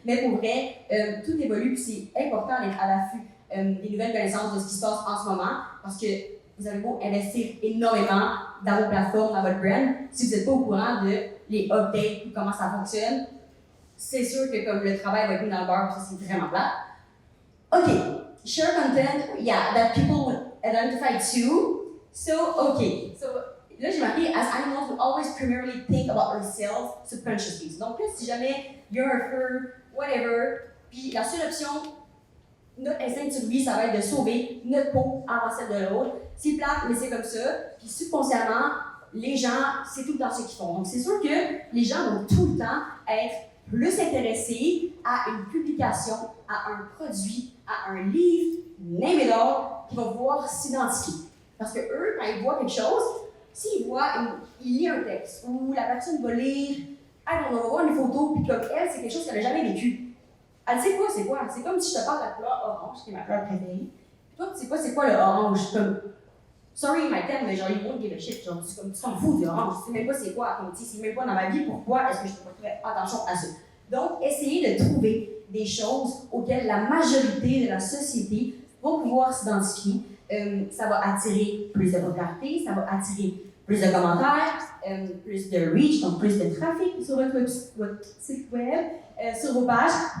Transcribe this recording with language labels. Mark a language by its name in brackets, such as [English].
[French] Mais pour vrai, tout évolue, puis c'est important d'être à l'affût des nouvelles connaissances de ce qui se passe en ce moment, parce que vous avez beau investir énormément dans vos plateformes, dans votre brand, si vous n'êtes pas au courant de les updates, comment ça fonctionne, c'est sûr que comme le travail va être mis dans le beurre, ça c'est vraiment plat. [English] OK, share content, yeah, that people will identify too. So, OK, so [French] là j'ai marqué, [English] as animals we always primarily think about ourselves subconsciously. [French] Donc là, si jamais il y a un feu, whatever, puis la seule option, notre instinct de survie, ça va être de sauver notre peau avant celle de l'autre. C'est plate, mais c'est comme ça. Puis subconsciemment, les gens, c'est tout le temps ce qu'ils font. Donc c'est sûr que les gens vont tout le temps être plus intéressés à une publication, à un produit, à un livre, [English] name it all, [French] qui vont pouvoir s'identifier. Parce que eux, quand ils voient quelque chose, s'ils voient, ils lisent un texte, ou la personne va lire, on va voir une photo, puis comme elle, c'est quelque chose qu'elle n'a jamais vécu. Elle sait quoi, c'est quoi? C'est comme si je te parle de la couleur orange, qui est ma couleur préférée. Toi, tu sais pas c'est quoi le orange? [English] Comme, sorry, my terme, [French] mais genre, [English] you won't give a shit. [French] Genre, tu t'en fous du orange. Tu sais même pas c'est quoi. Comme, tu sais, c'est même pas dans ma vie. Pourquoi est-ce que je ferais attention à ça? Donc, essayez de trouver des choses auxquelles la majorité de la société va pouvoir s'identifier. Ça va attirer plus de popularité, ça va attirer plus de commentaires, plus de reach, donc plus de trafic sur votre site web, sur vos pages.